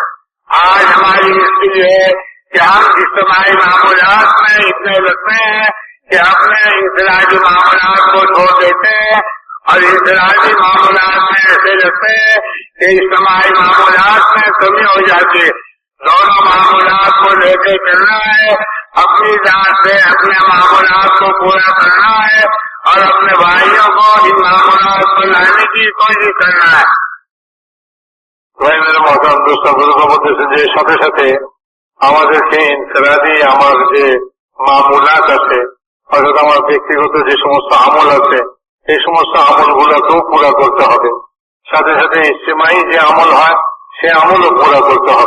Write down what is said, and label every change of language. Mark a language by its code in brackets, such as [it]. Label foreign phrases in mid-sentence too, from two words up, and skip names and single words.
[ur] آج ہماری مشکل ہے کہ ہم اجتماعی معاملات میں اتنے لگتے ہیں کہ اپنے انفرادی معاملات کو چھوڑ دیتے ہیں، اور انفرادی معاملات میں ایسے لگتے ہیں کہ اجتماعی معاملات میں کمی ہو جاتی ہے۔ دونوں معاملات کو لے کے چلنا ہے، اپنی ذات سے اپنے معاملات کو پورا کرنا ہے، اور اپنے بھائیوں کو ان معاملات کو لانے کی کوشش کرنا ہے۔ [bn] ভাই [ur] میرے محترم دوست بزرگ [bn] বলতেছেন যে সাথে সাথে আমাদেরকে ইনফিরাদি আমার যে মামুলাত আছে, অর্থাৎ আমার ব্যক্তিগত যে সমস্ত আমল আছে, এই সমস্ত আমলগুলোকেও পুরা করতে হবে। সাথে সাথে ইজতিমাই যে আমল হয় সে আমলও পুরা করতে হবে।